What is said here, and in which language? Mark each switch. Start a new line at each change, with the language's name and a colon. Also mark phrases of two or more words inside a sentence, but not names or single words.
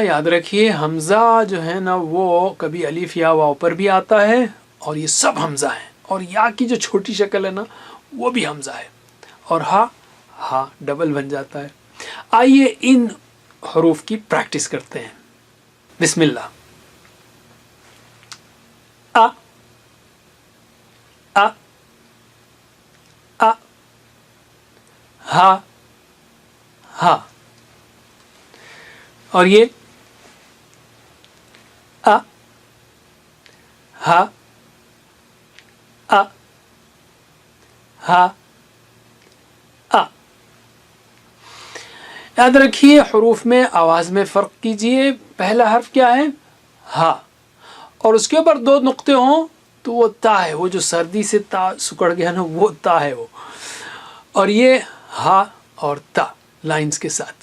Urdu: یاد رکھیے حمزہ جو ہے نا وہ کبھی الف یا واو پر بھی آتا ہے، اور یہ سب حمزہ ہیں. اور یا کی جو چھوٹی شکل ہے نا وہ بھی حمزہ ہے، اور ہا ہا ڈبل بن جاتا ہے. آئیے ان حروف کی پریکٹس کرتے ہیں.
Arabic: بسم اللہ. ا ا ا ہا ہا.
Urdu: اور یہ ا ہا ا ہا ا. یاد رکھیے حروف میں آواز میں فرق کیجئے. پہلا حرف کیا ہے؟ ہا. اور اس کے اوپر 2 نقطے ہوں تو وہ تا ہے. وہ جو سردی سے تا سکڑ گیا نا وہ تا ہے وہ. اور یہ ہا اور تا لائنز کے ساتھ.